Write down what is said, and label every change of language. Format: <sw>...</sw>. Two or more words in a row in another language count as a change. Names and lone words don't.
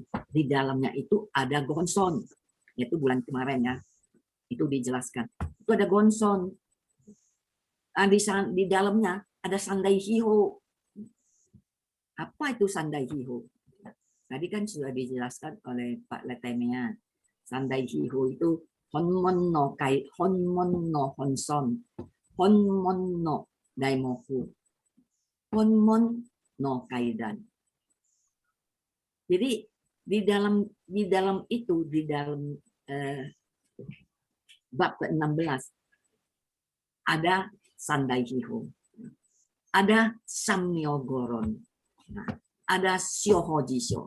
<id>Di dalamnya itu ada gonson, yaitu bulan kemarin ya, itu dijelaskan. Itu ada gonson. Di dalamnya ada</id> <ja>三大秘法.</ja> <id>Apa itu</id> <ja>三大秘法?</ja> <id>Tadi kan sudah dijelaskan oleh Pak Letemea.</id> <ja>三大秘法 itu 本門の戒、本門の本尊、本門の題目、本門の戒壇.</ja> <id>Jadi di dalam itu, di dalam bab ke-16 ada Sandaihiho, ada Sammyogoron, ada Syohojisho.</id>